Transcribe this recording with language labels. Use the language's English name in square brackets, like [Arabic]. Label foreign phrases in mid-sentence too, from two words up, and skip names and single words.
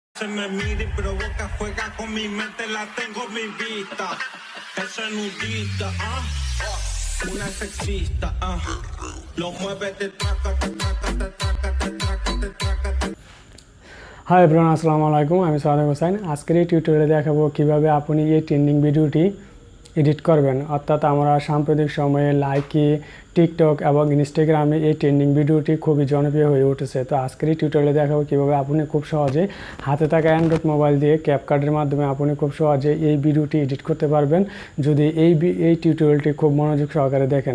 [Spanish] Se me mira y provoca, juega con mi mente, la tengo en mi vista. Esa nudista, una sexista, lo mueve de traca, te traca, te traca, te traca, te traca, te... [English] hi everyone, [Bangla] আসসালামু আলাইকুম। আমি সাদেক হোসেন। আজকের এই টিউটোরিয়ালে দেখাবো কিভাবে আপনি এই ট্রেন্ডিং ভিডিওটি এডিট করবেন। অর্থাৎ আমরা সাম্প্রতিক সময়ে লাইকি, টিকটক এবং ইনস্টাগ্রামে এই ট্রেন্ডিং ভিডিওটি খুবই জনপ্রিয় হয়ে উঠেছে। তো আজকের এই টিউটোরিয়ালে দেখাবো কিভাবে আপনি খুব সহজে হাতে থাকা অ্যান্ড্রয়েড মোবাইল দিয়ে ক্যাপকাটের মাধ্যমে আপনি খুব সহজে এই ভিডিওটি এডিট করতে পারবেন যদি এই টিউটোরিয়ালটি খুব মনোযোগ সহকারে দেখেন।